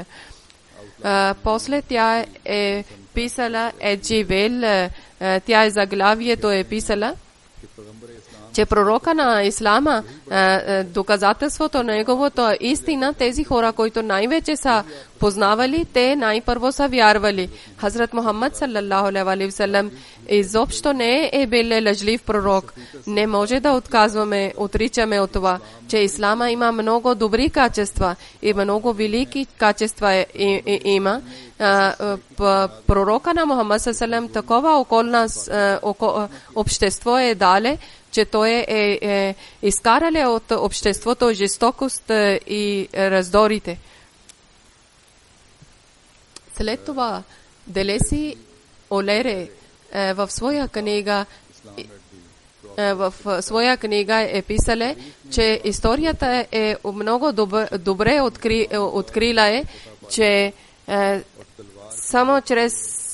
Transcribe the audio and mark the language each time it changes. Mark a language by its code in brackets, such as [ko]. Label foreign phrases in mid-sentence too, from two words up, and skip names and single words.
[bg] После тя е писала Едживел, тя е заглавието е писала, че пророка на Ислама, доказателството на неговото истина, тези хора, които най-вече са познавали, те най-първо са вярвали. Хазрат Мухаммад [ar] صلى الله عليه وسلم [bg] изобщо не е бил лъжлив пророк. Не може да отричаме от това, че Ислама има много добри качества и много велики качества има. Пророка на Мухаммад [ar] صلى الله عليه وسلم [bg] такова околно общество е дале, че той е изкарали от обществото жестокост и раздорите. След това Делеси Олере в своя книга е писале, че историята е много добре открила че само чрез